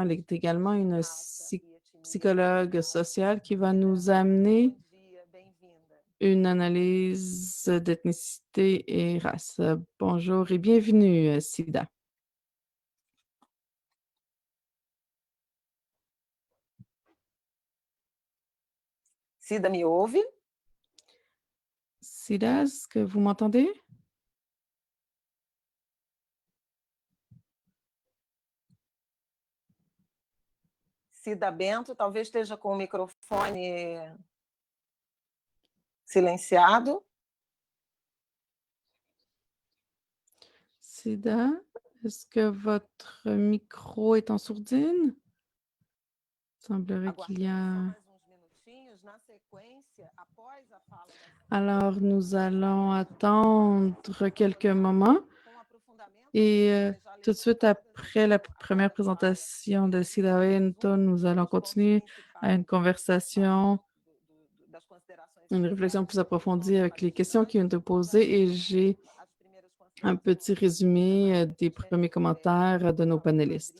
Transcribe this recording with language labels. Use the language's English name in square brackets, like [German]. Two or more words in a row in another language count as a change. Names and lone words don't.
[French] Elle est également une psychologue sociale qui va nous amener une analyse d'ethnicité et race. Bonjour et bienvenue, Cida. [Portuguese] Cida, me ouve? [French] Cida, est-ce que vous m'entendez? [Portuguese] Cida Bento talvez esteja com o microfone silenciado. [French] Cida, est-ce que votre micro est en sourdine? Il semblerait qu'il y a... Alors, nous allons attendre quelques moments et tout de suite après la première présentation de Cida Bento, nous allons continuer à une conversation, une réflexion plus approfondie avec les questions qui ont été posées et j'ai un petit résumé des premiers commentaires de nos panélistes.